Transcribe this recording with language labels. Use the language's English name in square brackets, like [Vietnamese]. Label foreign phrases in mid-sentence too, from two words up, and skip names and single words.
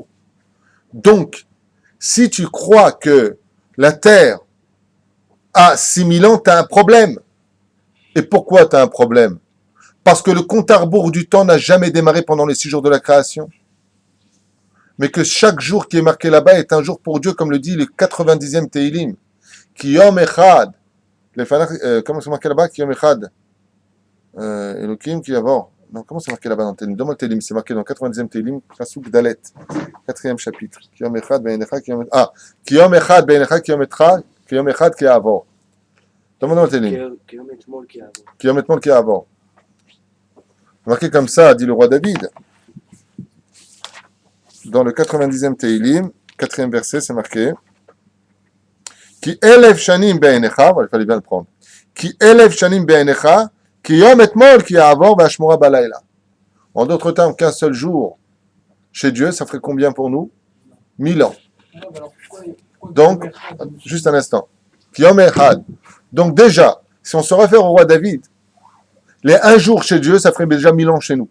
[French] Donc, si tu crois que la Terre a 6000 ans, tu as un problème. Et pourquoi tu as un problème? Parce que le compte à rebours du temps n'a jamais démarré pendant les 6 jours de la création. Mais que chaque jour qui est marqué là-bas est un jour pour Dieu, comme le dit le 90e Teilim. [Hebrew] כי יום אחד. [French] Comment c'est marqué là-bas? [Hebrew] כי יום אחד אלהים כי יעבור. [French] Non, comment c'est marqué là-bas dans le Teilim? Dans le Teilim, c'est marqué dans le 90e Teilim, [Hebrew] פסוק ד, [French] 4e chapitre. [Hebrew] כי יום אחד בעיניך כי יום אחד אה כי יום אחד בעיניך כי יום אחד כי יעבור. [French] Dans le Teilim. [Hebrew] כי יום אתמול כי יעבור. [French] Marqué comme ça, dit le roi David. Dans le 90e Teilim, 4e verset, c'est marqué [Hebrew] כי אלף שנים בעיניך, [French] il fallait bien le prendre. [Hebrew] כי אלף שנים בעיניך כי יום אתמול כי יעבור ואשמורה בלילה. [French] En d'autres termes, qu'un seul jour chez Dieu, ça ferait combien pour nous? 1000 ans. Alors pourquoi Donc, juste un instant. [Hebrew] יום אחד. [French] Donc déjà, si on se réfère au roi David, les un jour chez Dieu, ça ferait déjà 1000 ans chez nous.